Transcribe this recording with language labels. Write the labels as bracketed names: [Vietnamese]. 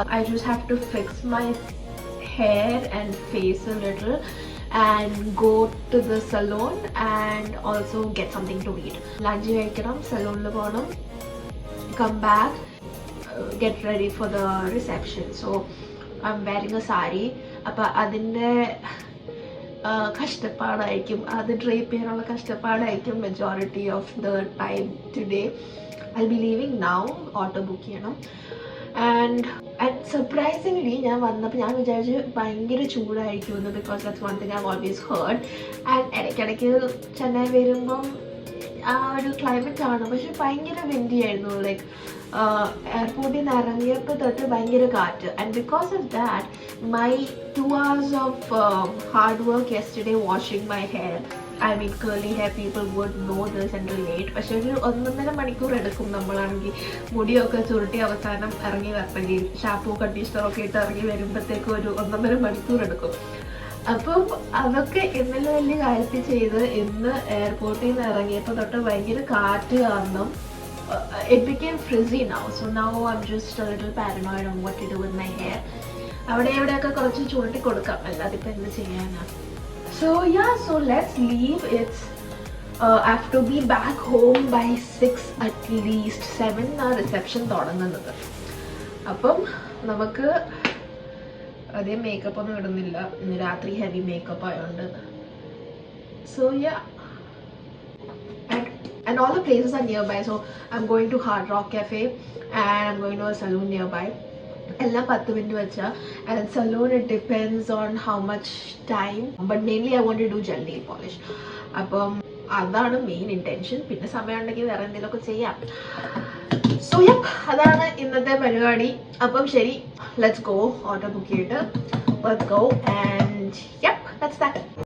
[English] I just have to fix my hair and face a little and go to the salon and also get something to eat. Lunch [Malayalam] കഴിക്കണം, salonil പോകണം, [English] come back, get ready for the reception. So I'm wearing a sari. [Malayalam] അപ്പോൾ അതിൻ്റെ കഷ്ടപ്പാടായിരിക്കും, അത് drape ചെയ്യാനുള്ള കഷ്ടപ്പാടായിരിക്കും [English] Majority of the time today. I be leaving now, [Malayalam] auto book ചെയ്യണം. [English] and surprisingly [Malayalam] ഞാൻ വന്നപ്പോൾ ഞാൻ വിചാരിച്ചു ഭയങ്കര ചൂടായിരിക്കുമെന്ന്, [English] Because that's one thing I have always heard. [Malayalam] And ഇടയ്ക്കിടയ്ക്ക് ചെന്നൈ വരുമ്പം ആ ഒരു ക്ലൈമറ്റ് ആണ്, പക്ഷെ ഭയങ്കര വിൻഡി ആയിരുന്നു. ലൈക്ക് എയർപോർട്ടിൽ നിന്ന് ഇറങ്ങിയപ്പോൾ തൊട്ട് ഭയങ്കര കാറ്റ്. And because of that [English] my 2 hours of hard work yesterday washing my hair, I mean curly hair people would know this and relate, [Malayalam] പക്ഷെ ഒരു 1.5 മണിക്കൂർ എടുക്കും നമ്മളാണെങ്കിൽ മുടിയൊക്കെ ചുരുട്ടി അവസാനം ഇറങ്ങി വരണമെങ്കിൽ ഷാമ്പൂ കണ്ടീഷണറൊക്കെ ഇട്ട് ഇറങ്ങി വരുമ്പോഴത്തേക്കും ഒരു 1.5 മണിക്കൂർ എടുക്കും. അപ്പം അതൊക്കെ ഇന്നലെ വലിയ കാര്യത്തിൽ ചെയ്ത് ഇന്ന് എയർപോർട്ടിൽ നിന്ന് ഇറങ്ങിയപ്പോൾ തൊട്ട് ഭയങ്കര കാറ്റ് കാരണം [English] it became frizzy now. So now I'm just a little paranoid on what to do with my hair. [Malayalam] അവിടെ എവിടെയൊക്കെ കുറച്ച് ചുരുട്ടി കൊടുക്കാം, അല്ലാതെ ഇപ്പം എന്ത് ചെയ്യാനാണ്. [English] So ya, so let's leave. It's I have to be back home by 6 at least. [Malayalam] 7 reception തുടങ്ങുന്നത്. അപ്പം നമുക്ക് അതേ മേക്കപ്പ് ഒന്നും ഇടുന്നില്ല, ഇന്ന് രാത്രി ഹെവി മേക്കപ്പ് ആയതുകൊണ്ട്. [English] So ya, and all the places are nearby. So I'm going to Hard Rock Cafe and I'm going to a saloon nearby. [Malayalam] എല്ലാം 10 മിനിറ്റ് വെച്ചാ. [English] and salon it depends on how much time, but mainly I want to do gel nail polish. [Malayalam] അപ്പം അതാണ് main intention. പിന്നെ സമയം ഉണ്ടെങ്കിൽ വേറെ എന്തെങ്കിലുമൊക്കെ ചെയ്യാം. സോ യപ്പ്, അതാണ് ഇന്നത്തെ പരിപാടി. അപ്പം ശരി, [English] Let's go. [Malayalam] ഓട്ടോ ബുക്ക് ചെയ്തിട്ട് [English] Let's go. And yup, that's that.